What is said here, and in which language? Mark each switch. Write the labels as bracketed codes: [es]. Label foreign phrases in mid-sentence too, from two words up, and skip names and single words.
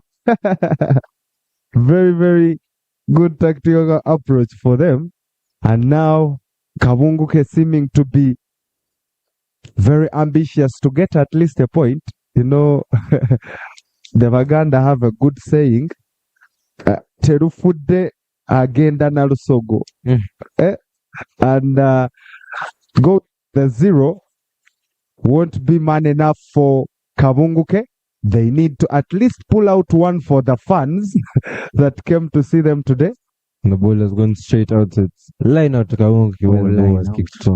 [en] Very, very good tactical approach for them. And now KABUKUNGWE seeming to be very ambitious to get at least a point. You know, the Baganda have a good saying, [lg] Terufudde agenda na lusogo. [en] And go the 0 won't be man enough for KABUKUNGWE. They need to at least pull out one for the fans that came to see them today. And the ball has gone straight out. It's line out to KABUKUNGWE when the ball was kicked strong.